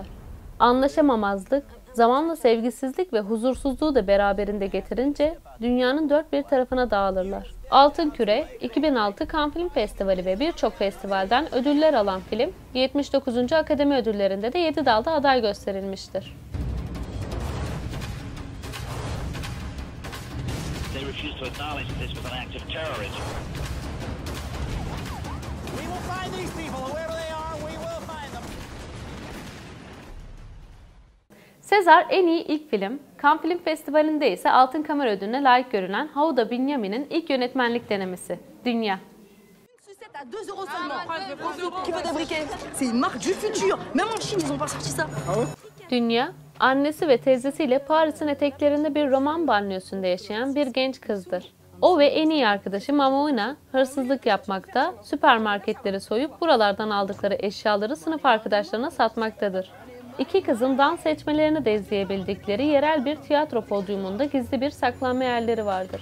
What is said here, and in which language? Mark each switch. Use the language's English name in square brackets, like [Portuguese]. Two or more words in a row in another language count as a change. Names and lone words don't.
[Turkish] Anlaşamamazlık, zamanla sevgisizlik ve huzursuzluğu da beraberinde getirince dünyanın dört bir tarafına dağılırlar. Altın Küre, 2006 Cannes Film Festivali ve birçok festivalden ödüller alan film, 79. Akademi Ödülleri'nde de 7 dalda aday gösterilmiştir. [English] They refuse to acknowledge this was an act of terrorism. We will find these people, whoever they are, we will find them. [Turkish] Sezar en iyi ilk film, Cannes Film Festivali'nde ise Altın Kamera Ödülü'ne layık görülen Houda Binyamin'in ilk yönetmenlik denemesi, Dünya. [French] À 2 € seulement. Qui veut des briquets? C'est une marque du futur. Même en Chine, ils ont pas sorti ça. [Turkish] Dünya, annesi ve teyzesiyle Paris'in eteklerinde bir roman banliyosunda yaşayan bir genç kızdır. O ve en iyi arkadaşı Mamouna hırsızlık yapmakta, süpermarketleri soyup buralardan aldıkları eşyaları sınıf arkadaşlarına satmaktadır. İki kızın dans seçmelerini de izleyebildikleri yerel bir tiyatro podyumunda gizli bir saklanma yerleri vardır.